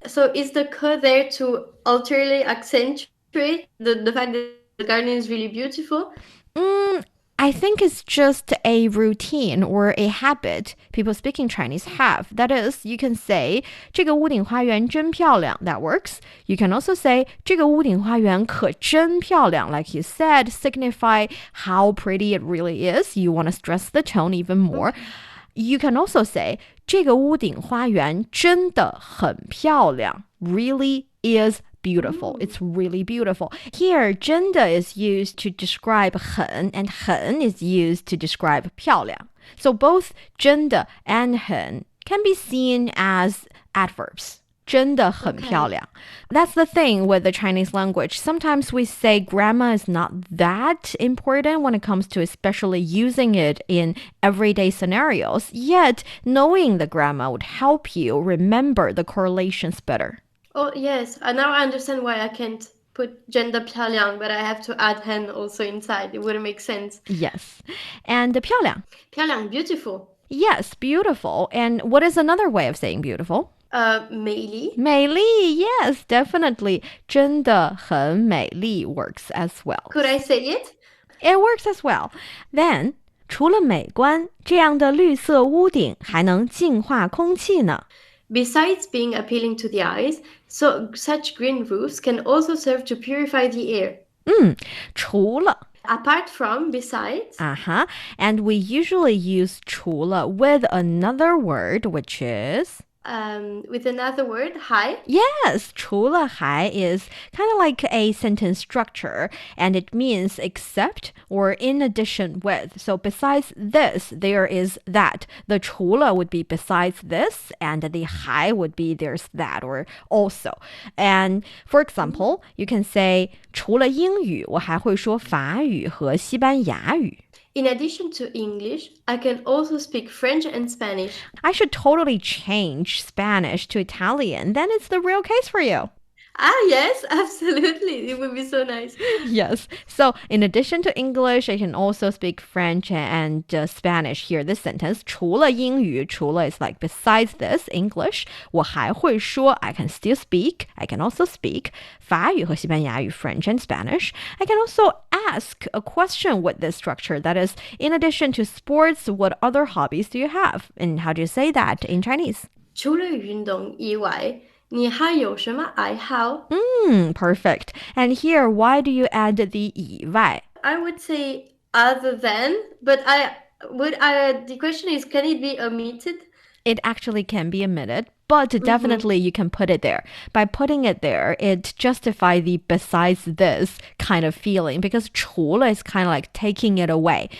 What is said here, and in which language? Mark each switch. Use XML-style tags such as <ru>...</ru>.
<en>So is the 可 there to ulteriorly accentuate the fact that the garden is really beautiful? I think it's just a routine or a habit people speaking Chinese have. That is, you can say</en> <zh>这个屋顶花园真漂亮.</zh> <en>That works. You can also say</en> <zh>这个屋顶花园可真漂亮.</zh> <en>Like you said, signify how pretty it really is. You want to stress the tone even more. You can also say</en> <zh>这个屋顶花园真的很漂亮.</zh> <en>Really is beautiful. It's really beautiful. Here, 真的 is used to describe 很, and 很 is used to describe 漂亮. So both 真的 and 很 can be seen as adverbs.</en> <zh>真的很漂亮.</zh> <en>That's the thing with the Chinese language. Sometimes we say grammar is not that important when it comes to especially using it in everyday scenarios. Yet, knowing the grammar would help you remember the correlations better. Oh, yes. Now I understand why I can't put gender piàoliang, but I have to add hen also inside. It wouldn't make sense. Yes. And 漂亮. Piàoliang, beautiful. Yes, beautiful. And what is another way of saying beautiful?</en> <zh>美丽.</zh> <en>美丽, yes, definitely.</en> <zh>真的很美丽</zh> <en>works as well. Could I say it? It works as well. Then,</en> <zh>除了美观，这样的绿色屋顶还能净化空气呢。</zh> <en>Besides being appealing to the eyes, so such green roofs can also serve to purify the air.</en> <zh>除了</zh> <en>Apart from, besides. And we usually use 除了 with another word, which is... with another word, 还. Yes, 除了还 is kind of like a sentence structure, and it means except or in addition with. So besides this, there is that. The 除了 would be besides this, and the 还 would be there's that or also. And for example, you can say</en> <zh>除了英语，我还会说法语和西班牙语。</zh> <en>In addition to English, I can also speak French and Spanish. I should totally change Spanish to Italian. Then it's the real case for you. Yes, absolutely. It would be so nice. Yes. So in addition to English, I can also speak French and Spanish here. This sentence,</en> <zh>除了英语,</zh> <en>除了 is like besides this, English,</en> <zh>我还会说,</zh> <en>I can still speak. I can also speak</en> <zh>法语和西班牙语,</zh> <en>French and Spanish. I can also ask a question with this structure. That is, in addition to sports, what other hobbies do you have? And how do you say that in Chinese?</en> <zh>除了运动以外，你还有什么爱好?</zh> <en>Perfect. And here, why do you add the 以外? I would say other than, but the question is, can it be omitted? It actually can be omitted, but definitely you can put it there. By putting it there, it justifies the besides this kind of feeling because 除了 is kind of like taking it away.</en>